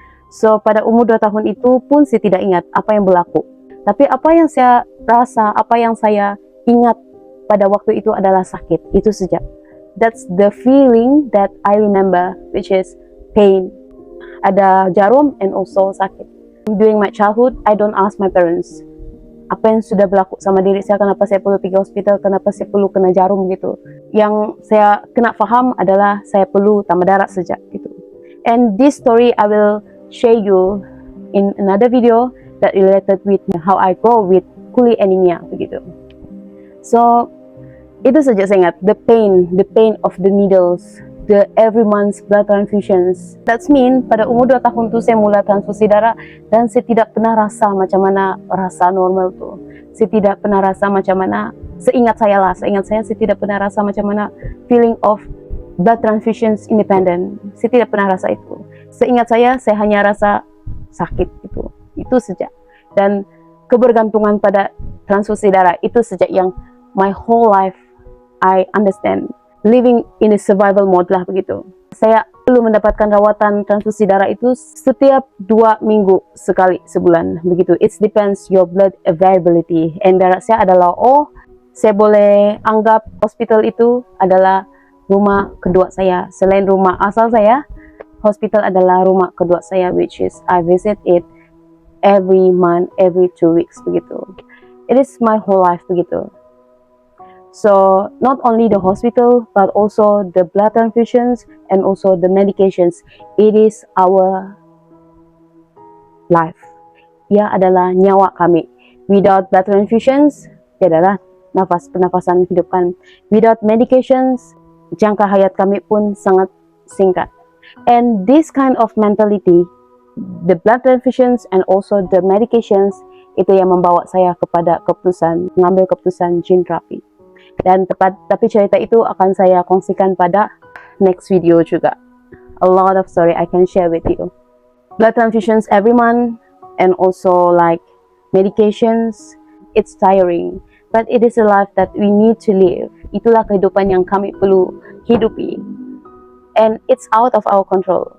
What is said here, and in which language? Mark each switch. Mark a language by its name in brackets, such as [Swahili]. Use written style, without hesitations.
[Malay] So pada umur 2 tahun itu pun saya tidak ingat apa yang berlaku. Tapi apa yang saya rasa, apa yang saya ingat pada waktu itu adalah sakit, itu saja. [English] That's the feeling that I remember, which is pain. [Malay] Ada jarum [English] and also [Malay] sakit. [English] During my childhood, I don't ask my parents [Malay] apa yang sudah berlaku sama diri saya, kenapa saya perlu pergi hospital, kenapa saya perlu kena jarum gitu. Yang saya kena faham adalah saya perlu tambah darah saja gitu. [English] And this story I will share you in another video that related with how I grow with coolie anemia [Malay] begitu. [English] So [Malay] itu saja saya ingat, [English] the pain of the needles, the every month blood transfusions. That's mean [Malay] pada umur 2 tahun tu saya mula transfusi darah dan saya tidak pernah rasa macam mana rasa normal tu. Saya tidak pernah rasa macam mana, seingat saya tidak pernah rasa macam mana [English] feeling of blood transfusions independent. [Malay] Saya tidak pernah rasa itu. Seingat saya hanya rasa sakit itu saja. Dan kebergantungan pada transfusi darah itu saja yang [English] my whole life I understand. Living in a survival mode [Malay] lah begitu. Saya perlu mendapatkan rawatan transfusi darah itu setiap 2 minggu sekali sebulan begitu. [English] It depends your blood availability. [Malay] And darah saya adalah saya boleh anggap hospital itu adalah rumah kedua saya. Selain rumah asal saya, hospital adalah rumah kedua saya, [English] which is I visit it every month, every 2 weeks [Malay] begitu. [English] It is my whole life [Malay] begitu. [English] So not only the hospital but also the blood transfusions and also the medications, it is our life. [Malay] Ia adalah nyawa kami. [English] Without blood transfusions, [Malay] ia adalah pernafasan hidup kami. [English] Without medications, [Malay] jangka hayat kami pun sangat singkat. [English] And this kind of mentality, the blood transfusions and also the medications, [Malay] itu yang membawa saya kepada mengambil keputusan [English] gene therapy. [Malay] Dan tapi cerita itu akan saya kongsikan pada [English] next video [Malay] juga. [English] A lot of story I can share with you. Blood transfusions every month and also like medications, it's tiring. But it is a life that we need to live. [Malay] Itulah kehidupan yang kami perlu hidupi. [English] And it's out of our control.